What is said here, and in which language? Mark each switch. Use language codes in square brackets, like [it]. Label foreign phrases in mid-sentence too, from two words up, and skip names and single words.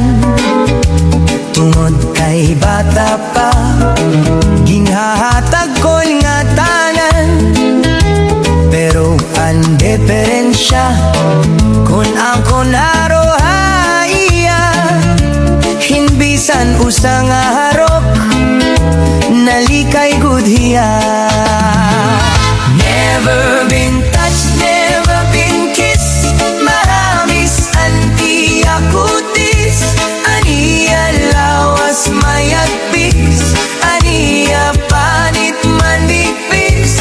[war] Tungod kay bata pa, ginhahatag ko nga tanan. Pero ang diferensya, kung ako narohaya, hinbisan usa nga harok, nalikay gudhiya. [en] Never been touched, never been kissed, [war] maramis antiya kutis, aniya lawas mayagpis, aniya panit manipis.